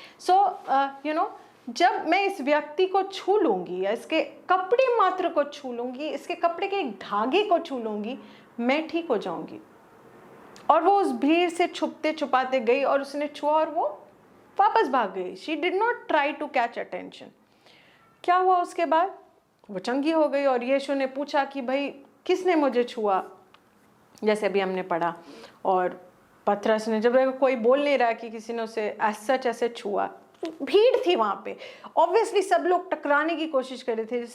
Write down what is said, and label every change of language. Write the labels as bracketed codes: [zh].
[hi] So जब मैं इस व्यक्ति को छू लूँगी या इसके कपड़े मात्र को छू लूँगी, इसके कपड़े के एक धागे को छू लूँगी, मैं ठीक हो जाऊँगी। और वो उस भीड़ से छुपते छुपाते गई और उसने छुआ और वो वापस भाग गई। [en] She did not try to catch attention. [hi] क्या हुआ उसके बाद? वो चंगी हो गई और यीशु ने पूछा कि भाई किसने मुझे छुआ, जैसे अभी हमने पढ़ा। और पतरस ने, जब कोई बोल नहीं रहा कि किसी ने उसे ऐसे छुआ, भीड़ थी वहाँ पे, ऑब्वियसली सब लोग टकराने की कोशिश कर रहे थे।